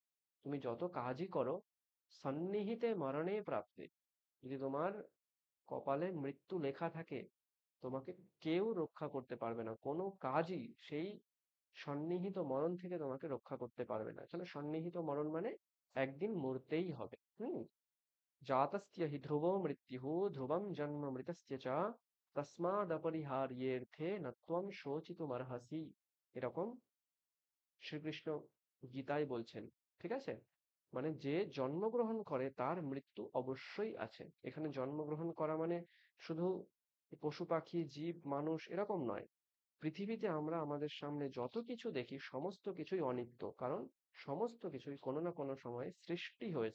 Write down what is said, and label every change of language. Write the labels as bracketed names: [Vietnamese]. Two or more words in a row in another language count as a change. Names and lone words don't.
[Bangla] তুমি যত কাজই করো, [Sanskrit] সন্নিহিতে মরণে প্রাপ্তে, [Bangla] যদি তোমার কপালে মৃত্যু লেখা থাকে তোমাকে কেউ রক্ষা করতে পারবে না, কোনো কাজই সেই সন্নিহিত মরণ থেকে তোমাকে রক্ষা করতে পারবে না। আসলে সন্নিহিত মরণ মানে একদিন মরতেই হবে। [Sanskrit] জাতস্য হি ধ্রুবো মৃত্যুঃ ধ্রুবম জন্ম মৃতস্য চ তস্মাদপরিহার্যের্থে ন ত্বং শোচিতুমর্হসি, [Bangla] এরকম শ্রীকৃষ্ণ গীতায় বলছেন, ঠিক আছে? মানে যে জন্মগ্রহণ করে তার মৃত্যু অবশ্যই আছে। এখানে জন্মগ্রহণ করা মানে শুধু পশু পাখি জীব মানুষ এরকম নয়, পৃথিবীতে আমরা আমাদের সামনে যত কিছু দেখি সমস্ত কিছুই অনিত্য, কারণ সমস্ত কিছুই কোনো না কোনো সময়ে সৃষ্টি হয়েছে।